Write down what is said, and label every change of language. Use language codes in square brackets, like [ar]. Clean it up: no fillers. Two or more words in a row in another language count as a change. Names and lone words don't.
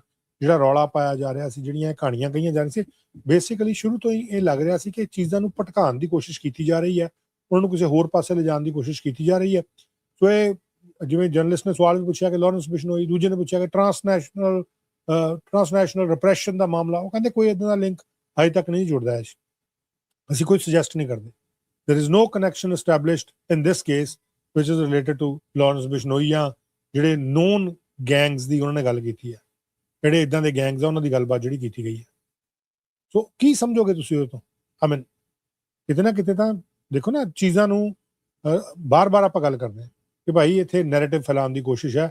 [pa] ਜਿਹੜਾ ਰੌਲਾ ਪਾਇਆ ਜਾ ਰਿਹਾ ਸੀ, ਜਿਹੜੀਆਂ ਕਹਾਣੀਆਂ ਕਹੀਆਂ ਜਾ ਰਹੀਆਂ ਸੀ, ਬੇਸਿਕਲੀ ਸ਼ੁਰੂ ਤੋਂ ਹੀ ਇਹ ਲੱਗ ਰਿਹਾ ਸੀ ਕਿ ਚੀਜ਼ਾਂ ਨੂੰ ਭਟਕਾਉਣ ਦੀ ਕੋਸ਼ਿਸ਼ ਕੀਤੀ ਜਾ ਰਹੀ ਹੈ, ਉਹਨਾਂ ਨੂੰ ਕਿਸੇ ਹੋਰ ਪਾਸੇ ਲਿਜਾਣ ਦੀ ਕੋਸ਼ਿਸ਼ ਕੀਤੀ ਜਾ ਰਹੀ ਹੈ। ਸੋ ਇਹ ਜਿਵੇਂ ਜਰਨਲਿਸਟ ਨੇ ਸਵਾਲ ਵੀ ਪੁੱਛਿਆ ਕਿ ਲਾਰੈਂਸ ਬਿਸ਼ਨੋਈ, ਦੂਜੇ ਨੇ ਪੁੱਛਿਆ ਕਿ [en] transnational repression [pa] ਦਾ ਮਾਮਲਾ, ਉਹ ਕਹਿੰਦੇ ਕੋਈ ਇੱਦਾਂ ਦਾ ਲਿੰਕ ਹਜੇ ਤੱਕ ਨਹੀਂ ਜੁੜਦਾ ਹੈ, ਅਸੀਂ ਕੋਈ ਸੁਜੈਸਟ ਨਹੀਂ ਕਰਦੇ। [en] there is no connection established in this case which is related to [pa] ਲਾਰੈਂਸ ਬਿਸ਼ਨੋਈ ਜਾਂ ਜਿਹੜੇ [en] known gangs [pa] ਦੀ ਉਹਨਾਂ ਨੇ ਗੱਲ ਕੀਤੀ ਹੈ, ਜਿਹੜੇ ਇੱਦਾਂ ਦੇ ਗੈਂਗਸ ਆ ਉਹਨਾਂ ਦੀ ਗੱਲਬਾਤ ਜਿਹੜੀ ਕੀਤੀ ਗਈ ਹੈ। ਸੋ ਕੀ ਸਮਝੋਗੇ ਤੁਸੀਂ ਉਹਦੇ ਤੋਂ? [en] I mean [pa] ਕਿਤੇ ਨਾ ਕਿਤੇ ਤਾਂ ਦੇਖੋ ਨਾ, ਚੀਜ਼ਾਂ ਨੂੰ ਬਾਰ-ਬਾਰ ਆਪਾਂ ਗੱਲ ਕਰਦੇ ਹਾਂ ਕਿ ਭਾਈ ਇੱਥੇ ਨੈਰੇਟਿਵ ਫੈਲਾਉਣ ਦੀ ਕੋਸ਼ਿਸ਼ ਹੈ।